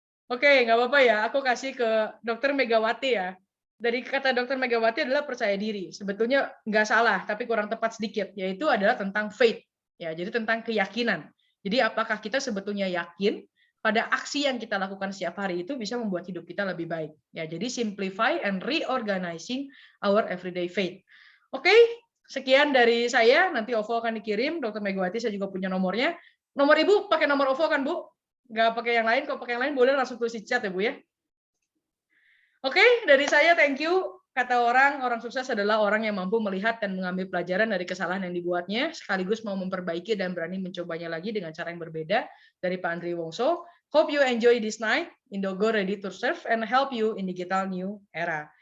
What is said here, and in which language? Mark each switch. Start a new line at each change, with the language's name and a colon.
Indonesian: Oke, nggak apa-apa ya. Aku kasih ke Dr. Megawati ya. Dari kata Dr. Megawati adalah percaya diri. Sebetulnya nggak salah, tapi kurang tepat sedikit. Yaitu adalah tentang faith. Ya, jadi tentang keyakinan. Jadi apakah kita sebetulnya yakin pada aksi yang kita lakukan setiap hari itu bisa membuat hidup kita lebih baik.
English: Ya, jadi simplify and reorganizing our everyday faith.
Indonesian: Oke. Sekian dari saya, nanti OVO akan dikirim, Dr. Megawati saya juga punya nomornya. Nomor Ibu pakai nomor OVO kan Bu? Nggak pakai yang lain, kalau pakai yang lain boleh langsung tulis di chat ya Bu ya. Oke, dari saya thank you. kata orang sukses adalah orang yang mampu melihat dan mengambil pelajaran dari kesalahan yang dibuatnya, sekaligus mau memperbaiki dan berani mencobanya lagi dengan cara yang berbeda. Dari Pak Andri Wongso.
English: Hope you enjoy this night. Indogo ready to serve and help you in digital new era.